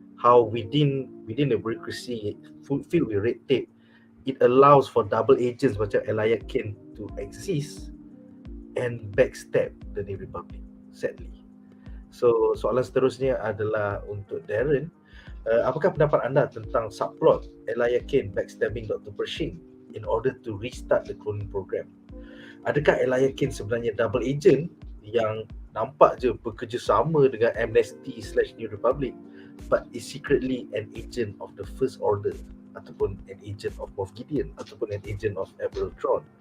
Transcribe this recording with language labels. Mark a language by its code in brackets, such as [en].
[en] How within the bureaucracy filled with red tape, it allows for double agents macam Alayakin to exist and backstab the New Republic, sadly. [ms] So soalan seterusnya adalah untuk Darren. Apakah pendapat anda tentang subplot Alayakin backstabbing Dr. [en] Pershing in order to restart the cloning program? [ms] Adakah Alayakin sebenarnya double agent yang nampak je bekerjasama dengan Amnesty/New Republic, [en] but is secretly an agent of the First Order, [ms] ataupun [en] an agent of Moff Gideon, [ms] ataupun [en] an agent of Admiral Thrawn?